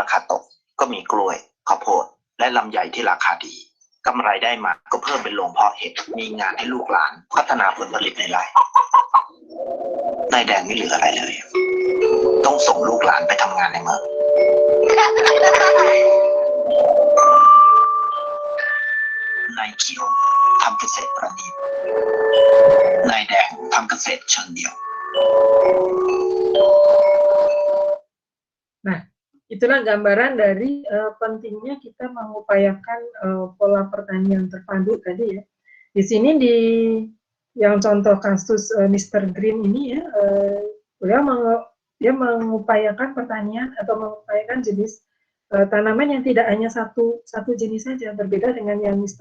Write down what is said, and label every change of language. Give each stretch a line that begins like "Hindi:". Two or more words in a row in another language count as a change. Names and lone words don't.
Thai: คาตกก็มีกล้วยข้าวโพดและลำไยที่ราคาดีกำไรได้มาก็เพิ่มเป็นโรงเพาะเห็ดมีงานให้ลูกหลานพัฒนาผลผลิตในไร่นายแดงไม่เหลืออะไรเลยต้องส่งลูกหลานไปทำงานในเมืองนายเขียวทำเกษตรประณีตนายแดงทำเกษตรเชิงเดี่ยว
Indonesian: Nah, itulah gambaran dari pentingnya kita mengupayakan pola pertanian terpadu tadi ya. Di sini yang contoh kasus Mr. Green ini ya, dia mengupayakan pertanian atau mengupayakan jenis tanaman yang tidak hanya satu jenis saja, berbeda dengan yang Mr.